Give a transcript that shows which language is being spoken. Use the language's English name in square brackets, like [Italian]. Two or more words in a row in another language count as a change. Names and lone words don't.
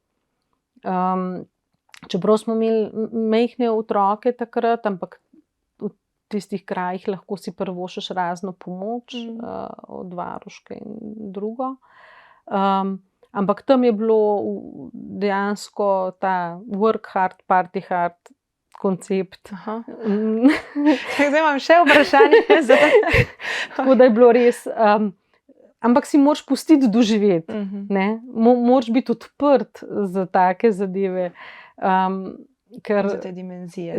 [Slovenian] Čeprav smo imeli majhne otroke takrat, ampak v tistih krajih lahko si privoščiš razno pomoč, od varuške in drugo. Ampak tam je bilo dejansko ta [English] work hard, party hard [Slovenian] koncept. Zdaj imam še vprašanje. Tako da je bilo res, ampak si moraš pustiti doživeti. Moraš biti odprt za take zadeve. Za te dimenzije.